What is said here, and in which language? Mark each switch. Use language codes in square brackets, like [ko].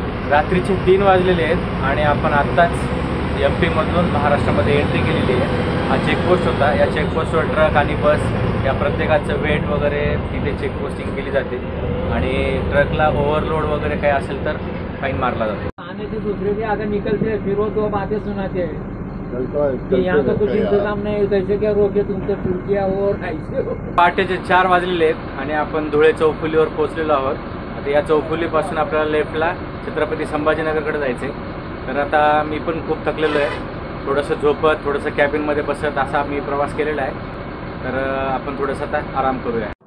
[mr] रात्रीचे 3 वाजलेले आहेत आणि आपण आत्ताच MP मधून महाराष्ट्रामध्ये एंट्री केलेली आहे. हा चेकपोस्ट होता. या चेकपोस्टवर ट्रक आणि बस या प्रत्येकाचं वेट वगैरे तिथे चेकपोस्टिंग केली जाते आणि ट्रकला ओव्हरलोड वगैरे काही असेल तर फाईन मारला जातो. [hi] आने से दूसरे भी आगे निकलते हैं, फिर वो 2 बातें सुनाते हैं कि यहाँ का कुछ इंतजाम नहीं, कैसे क्या रोके तुमसे फिर किया और ऐसे. [mr] पहाटेचे 4 वाजलेले आहेत आणि आपण धुळे चौफुलीवर पोहोचलेलो आहोत. आता या चौफुलीपासून आपल्याला लेफ्टला छत्रपती संभाजीनगरकडे जायचं आहे. तर आता मी पण खूप थकलेलो आहे. थोडंसं झोपत, थोडंसं कॅबिनमध्ये बसत असा मी प्रवास केलेला आहे. तर आपण थोडंसं आता आराम करूया.